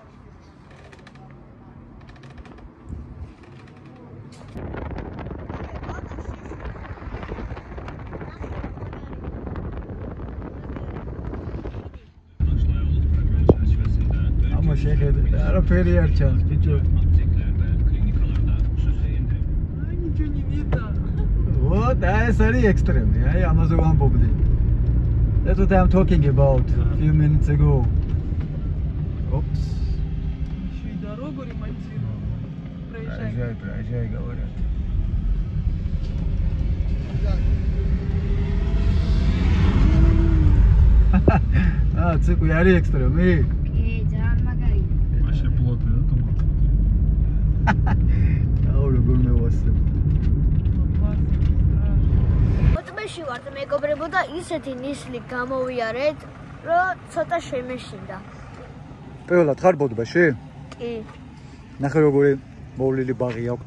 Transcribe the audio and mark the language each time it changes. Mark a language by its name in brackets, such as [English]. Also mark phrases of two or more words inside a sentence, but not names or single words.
[Georgian] ამა შეხედე, არაფერი არ ჩანს, ბიჭო. [Russian] Ничего не видно. Вот, [Georgian] ეს არის ექსტრემი, აი ამაზე ვამბობდი. [English] That's what I'm talking about a few minutes ago. Oops. [Russian] Еще и дорогу ремонтируют. Проезжай. Проезжай, говорят. [Georgian] ციყვი არის ექსტრემი? კი, ძალიან მაგარია. [Russian] Вообще плотный, да, томат? [Georgian] აუ როგორ მევასებ. მოწმეში ვართ მეგობრებო და ისეთი ნისლი გამოვიარეთ, რომ ცოტა შემეშინდა. პირველად ხარ ბოდბაში? კი. ნახე როგორი მოვლილი ბაღი აქვთ.